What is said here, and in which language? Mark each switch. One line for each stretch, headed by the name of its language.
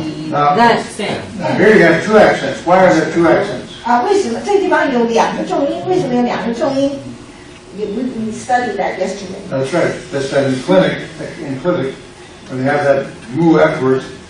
English: Now here you have two accents. Why are there two accents?
Chinese: 为什么这地方有两个重音？为什么有两个重音？
English: We studied that yesterday. That's right. That's that in clinic, when you have that mu afterwards.